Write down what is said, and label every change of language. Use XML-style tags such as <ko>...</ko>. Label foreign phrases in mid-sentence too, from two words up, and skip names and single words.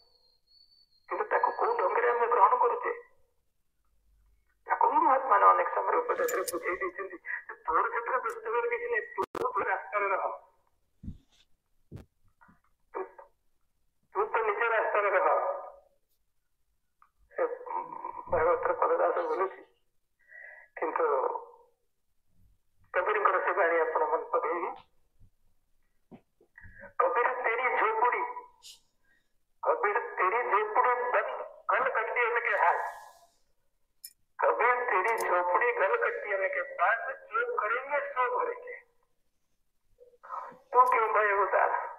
<or>କିନ୍ତୁ ତାକୁ କୋଉ ଢଙ୍ଗରେ ଆମେ ଗ୍ରହଣ କରୁଛେ, ସେଥିରେ ବୁଝେଇ ଦେଇଛନ୍ତି ତୋର ସେଥିରେ ବ୍ୟସ୍ତ ହେବାର କିଛି ନାହିଁ, ତୁ ରାସ୍ତାରେ ରହ, ତୁ ତ ନିଜ ରାସ୍ତାରେ ରହ। ସେ ଭାଗବତର ପଦଦାସ ବୋଲୁଛି, କିନ୍ତୁ କବୀରଙ୍କର ସେ ବାଣୀ ଆପଣ ମନେ ପକେଇବି।</or> <hi>कबीर तेरी झोपड़ी गल कट्टी होने के हाथ, कबीर तेरी झोपड़ी गल कट्टी होने के बाद जो करेंगे सो भरेंगे, तू क्यों भय उदास।</hi>